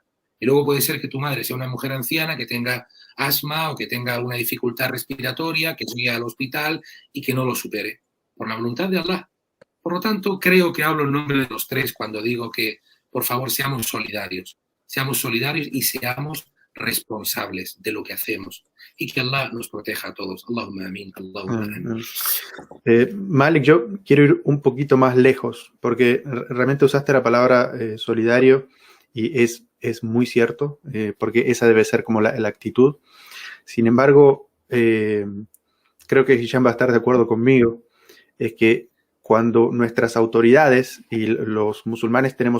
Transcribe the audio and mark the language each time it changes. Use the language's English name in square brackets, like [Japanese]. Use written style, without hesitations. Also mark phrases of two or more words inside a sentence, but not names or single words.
[Spanish] Y luego puede ser que tu madre sea una mujer anciana que tenga asma o que tenga una dificultad respiratoria, que llegue al hospital y que no lo supere, por la voluntad de Allah. Por lo tanto, creo que hablo en nombre de los tres cuando digo que, por favor, seamos solidarios y seamos responsables de lo que hacemos y que Allah nos proteja a todos. [Arabic] اللهم آمين، اللهم آمين. [Spanish] Malik, yo quiero ir un poquito más lejos, porque realmente usaste la palabra solidario y es muy cierto, porque esa debe ser como la actitud. Sin embargo, creo que Hisham va a estar de acuerdo conmigo, es que cuando nuestras autoridades y los musulmanes tenemos